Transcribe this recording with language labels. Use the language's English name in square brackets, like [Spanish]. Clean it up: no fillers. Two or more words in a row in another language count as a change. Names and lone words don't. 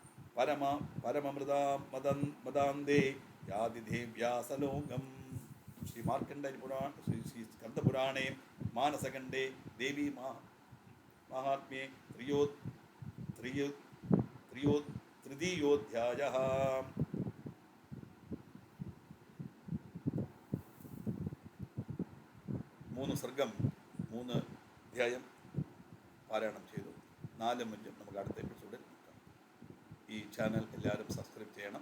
[Sanskrit] परममृदान्ते याति देव्यासलोकम् श्री मार्कण्डेय पुराण श्री स्कन्दपुराणे मानसखण्डे देवी महात्म्ये तृतीयोऽध्यायः। [Malayalam] മൂന്ന് സർഗം 3 അധ്യായം പാരായണം ചെയ്തു. 4-5 നമുക്ക് അടുത്ത എപ്പിസോഡിൽ നോക്കാം. ഈ ചാനൽ എല്ലാവരും സബ്സ്ക്രൈബ് ചെയ്യണം.